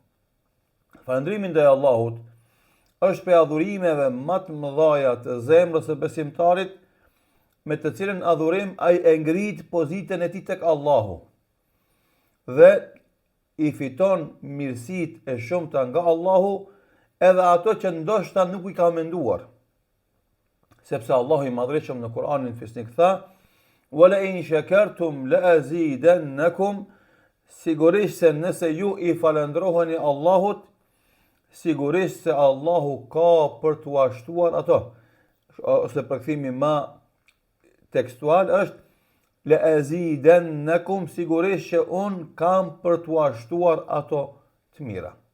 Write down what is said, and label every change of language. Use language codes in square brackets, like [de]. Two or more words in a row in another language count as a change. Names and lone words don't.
[sq] Falëndrimi ndaj Allahut është prej adhurimeve më të mëdha të zemrës së besimtarit, me të cilën adhurim ai e ngrit pozitën e tij tek Allahu dhe i fiton mirësitë e shumta nga Allahu, edhe ato që ndoshta nuk i ka menduar. Sepse Allahu i madhreshëm në Kur'anin fisnik tha: [ar] "ولئن شكرتم لأزيدنكم", [sq] sigurisht se nëse ju i falëndroheni Allahut, sigurisht se Allahu ka për t'u ashtuar ato. Ose përkthimi më tekstual është: [ar] "لأزيدنكم", [sq] sigurisht që unë kam për t'u ashtuar ato të mira.